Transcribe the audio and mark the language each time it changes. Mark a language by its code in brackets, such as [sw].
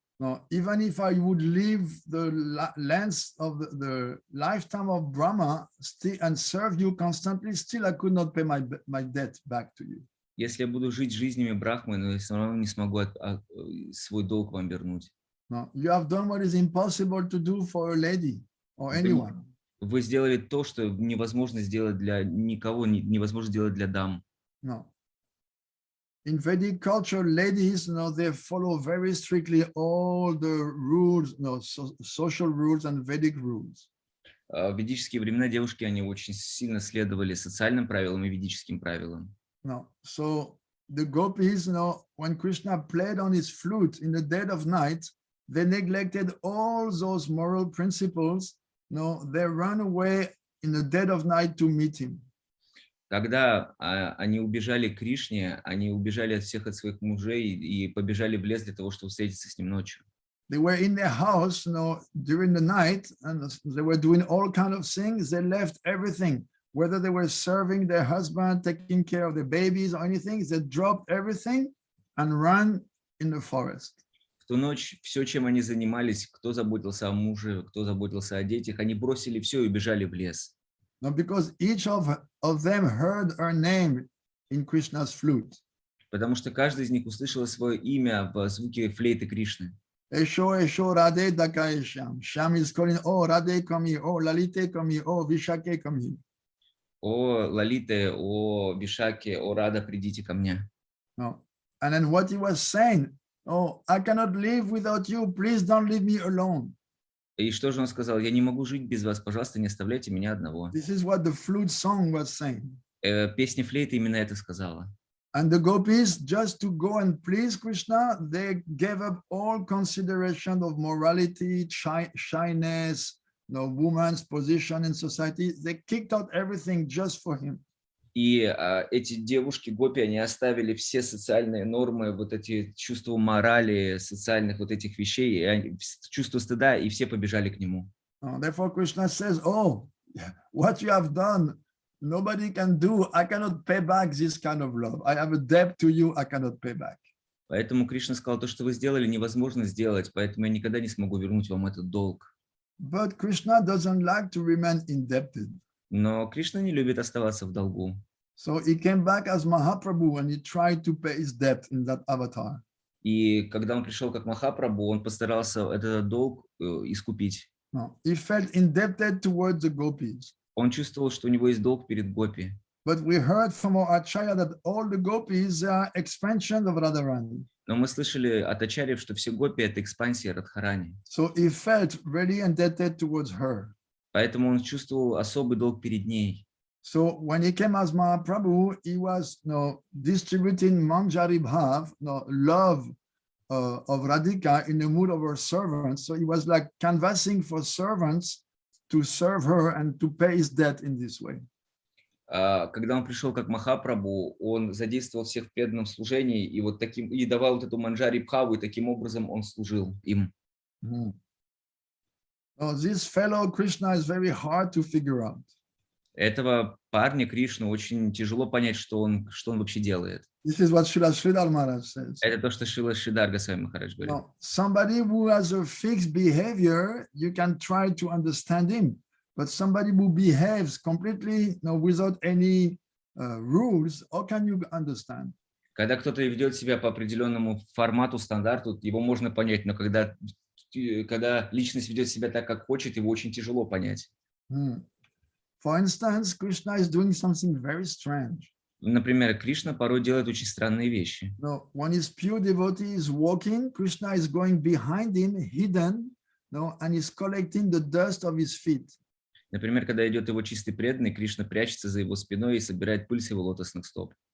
[en] No, even if I would live the length of the lifetime of Brahma and serve you constantly, still I could not pay my debt back to you. [ru] Если я буду жить жизнями Брахмы, но я все равно не смогу свой долг вам вернуть. [en] No, you have done what is impossible to do for a lady or anyone. [ru] Вы сделали то, что невозможно сделать для никого, невозможно сделать для дам. [en] No. In Vedic culture, ladies, they follow very strictly all the rules, social rules and Vedic rules. [ru] В ведические времена девушки, они очень сильно следовали социальным правилам и ведическим правилам. [en] No. So the gopis, when Krishna played on his flute in the dead of night, they neglected all those moral principles. They ran away in the dead of night to meet him. [ru] Когда они убежали к Кришне, они убежали от всех от своих мужей и побежали в лес для того, чтобы встретиться с ним ночью. [en] They were in their house, during the night, and they were doing all kinds of things. They left everything, whether they were serving their husband, taking care of their babies or anything. They dropped everything and ran in the forest. [ru] В ту ночь все, чем они занимались, кто заботился о муже, кто заботился о детях, они бросили все и убежали в лес. [en] No, because each of them heard her name in Krishna's flute. [ru] Потому что каждый из них услышал свое имя в звуке флейты Кришны. [bn] Esho, Esho, Radhe, Dakai, Sham. [en] Sham is calling, "Oh, Radhe, come here. Oh, Lalite, come here. Oh, Vishake, come here." [ru] О, Лалите, о, Вишаке, о, Рада, придите ко мне. [en] No. And then what he was saying, "Oh, I cannot live without you. Please don't leave me alone." [ru] И что же он сказал? Я не могу жить без вас, пожалуйста, не оставляйте меня одного. [en] This is what the flute song was saying. [ru] Песня флейты именно это сказала. [en] And the gopis, just to go and please Krishna, they gave up all consideration of morality, shyness, woman's position in society. They kicked out everything just for him. [ru] И эти девушки, гопи, они оставили все социальные нормы, вот эти чувства морали, социальных вот этих вещей, чувство стыда, и все побежали к нему. [en] Therefore, Krishna says, "Oh, what you have done, nobody can do. I cannot pay back this kind of love. I have a debt to you. I cannot pay back." [ru] Поэтому Кришна сказал, то, что вы сделали, невозможно сделать, поэтому я никогда не смогу вернуть вам этот долг. [en] But Krishna doesn't like to remain indebted. [ru] Но Кришна не любит оставаться в долгу. [en] So he came back as Mahaprabhu and he tried to pay his debt in that avatar. [ru] И когда он пришел как Махапрабху, он постарался этот долг искупить. [en] No, he felt indebted towards the gopis. [ru] Он чувствовал, что у него есть долг перед гопи. [en] But we heard from our Acharya that all the gopis are expansions of Radharani. [ru] Но мы слышали от ачарьев, что все гопи — это экспансия Радхарани. [en] So he felt really indebted towards her. [ru] Поэтому он чувствовал особый долг перед ней. [en] So when he came as Mahaprabhu, he was distributing Manjari Bhav, love of Radhika in the mood of her servants. So he was like canvassing for servants to serve her and to pay his debt in this way. [ru] Когда он пришел как Махапрабху, он задействовал всех в преданном служении и вот таким и давал вот эту манджари бхаву, и таким образом он служил им. [en] This fellow Krishna is very hard to figure out. [ru] Этого парня Кришну очень тяжело понять, что он вообще делает. [en] This is what Sridhar Maharaj says. [ru] Это то, что Шри Госвами Махарадж говорит. [en] Somebody who has a fixed behavior, you can try to understand him. But somebody who behaves completely without any rules, how can you understand? [ru] Когда кто-то ведет себя по определенному формату, стандарту, его можно понять, но когда личность ведет себя так, как хочет, его очень тяжело понять. [en] For instance, Krishna is doing something very strange. [ru] Например, Кришна порой делает очень странные вещи. [en] When his pure devotee is walking, Krishna is going behind him, hidden, and is collecting the dust of his feet. [ru] Например, когда идет его чистый преданный, Кришна прячется за его спиной и собирает пыль с его лотосных стоп.